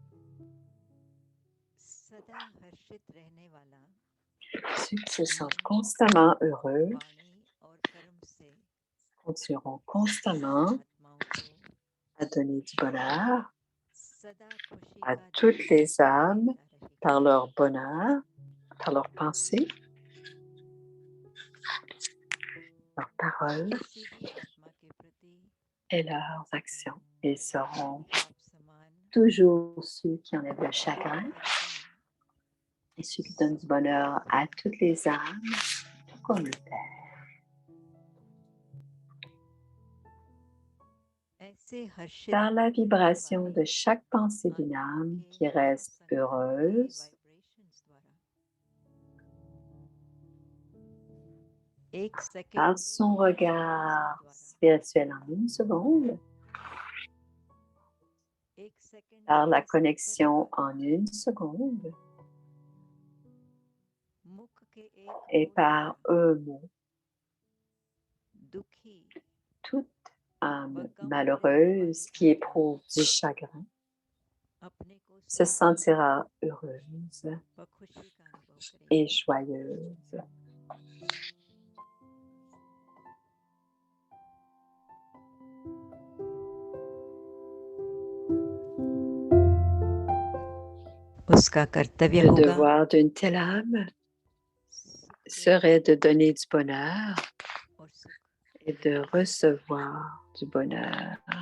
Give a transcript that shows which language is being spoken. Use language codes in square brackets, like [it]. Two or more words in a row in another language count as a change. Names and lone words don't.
[hi] सदा हर्षित रहने वाला [fr] Ceux qui se sentent constamment heureux [hi] वाणी और कर्म से [fr] continueront constamment à donner du bonheur [hi] सदा खुशी [fr] à [hi] का [fr] toutes [hi] जश्न [fr] les âmes [hi] मनाता रहेगा। [fr] par leur bonheur, par leurs pensées, leurs paroles [hi] किसी भी आत्मा के प्रति [fr] et leurs actions. Ils seront [hi] आप समान [fr] toujours ceux qui enlèvent le chagrin [hi] हर का [fr] et ceux qui donnent du bonheur à toutes les âmes, tout comme le Père. [hi] ऐसे हर्षित [fr] Par la [hi] रहने [fr] vibration [hi] वाली [fr] de chaque pensée d'une [hi] आत्माओं [fr] âme [hi] के [fr] qui reste [hi] संकल्प के [fr] heureuse, [hi] vibrations द्वारा एक सेकंड [fr] par son regard spirituel en une seconde, [hi] एक सेकंड [fr] par la [hi] के [fr] connexion [hi] स्पर्श [fr] en une seconde [hi] मुख के एक [fr] et [hi] होंठ [fr] par [hi] पर [fr] un mot, [hi] दुखी [fr] toute âme [hi] व गम भरे [fr] malheureuse [hi] वाली [fr] qui [hi] आत्मा [fr] éprouve du chagrin [hi] अपने को [fr] se [hi] सुख [fr] sentira heureuse [hi] व खुशी का अनुभव करेगी। [fr] et joyeuse. [hi] उसका कर्तव्य [fr] Le [hi] होगा [fr] devoir d'une telle âme [hi] सुख [fr] serait de donner du bonheur [hi] और सुख [fr] et de recevoir du bonheur.